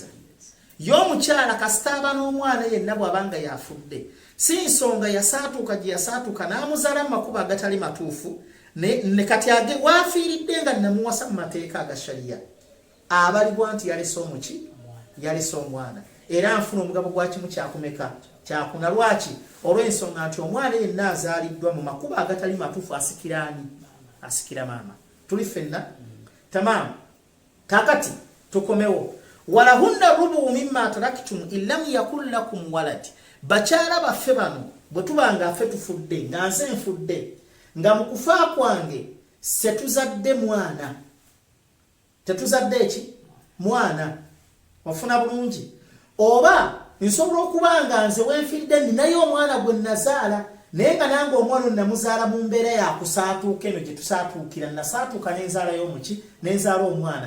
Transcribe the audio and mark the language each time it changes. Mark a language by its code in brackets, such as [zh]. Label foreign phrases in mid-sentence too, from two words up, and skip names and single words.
[lg] Y'omukyala kasitaaba n'omwana yenna bw'abanga yafudde, si nsonga yasaatuuka gye yasaatuuka n'amuzaala mu makubo agatali matuufu, ne kati waafiiridde nga namuwasa mu mateeka aga shariya, abalibwa nti yalese omwana. Era nfuna omugabo gwa kimu kyakumeka kyakuna. Lwaki? Olw'ensonga nti omwana yenna azaaliddwa mu makubo agatali matuufu asikira maama. Tuli ffenna tamam. Kakati tukomewo. [ar] Walahunna rubu mimma taraktum illam yakul lakum walad. [lg] Bakyala baffe bano bwe tubanga ffe tufudde nga nze nfudde nga mu kufa kwange setuzadde mwana, tetuzadde eki mwana. Ofuna bulungi. Oba nsobola okuba nga nze wenfiridde ninayo omwana gwe nazaala, naye nga nange omwana namuzaala mu mbeera yakusaatuuka eno gye tusaatuukira, nasaatuuka nenzaala omwana.